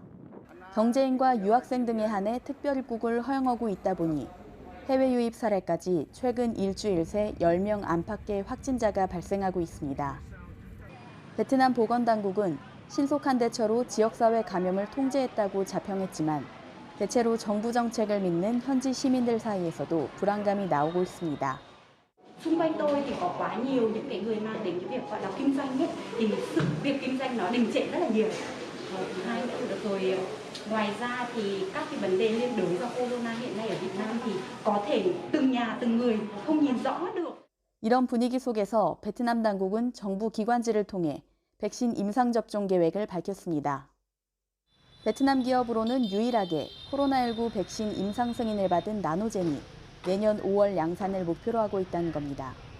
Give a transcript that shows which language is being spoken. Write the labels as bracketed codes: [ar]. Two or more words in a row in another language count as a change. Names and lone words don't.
[ko] 경제인과 유학생 등에 한해 특별 입국을 허용하고 있다 보니 해외 유입 사례까지 최근 일주일 새 10명 안팎의 확진자가 발생하고 있습니다. 베트남 보건당국은 신속한 대처로 지역사회 감염을 통제했다고 자평했지만 대체로 정부 정책을 믿는 현지 시민들 사이에서도 불안감이 나오고 있습니다. [vi] Xung quanh tôi thì có quá nhiều những cái người mang đến cái việc gọi là kinh doanh ấy, thì sự việc kinh doanh nó đình trệ rất là nhiều. Thứ hai nữa được rồi, ngoài ra thì các cái vấn đề liên đối vào corona hiện nay ở Việt Nam thì có thể từng nhà từng người không nhìn rõ được. [ko] 이런 분위기 속에서 베트남 당국은 정부 기관지를 통해 백신 임상 접종 계획을 밝혔습니다. 베트남 기업으로는 유일하게 코로나19 백신 임상 승인을 받은 나노젠이 내년 5월 양산을 목표로 하고 있다는 겁니다.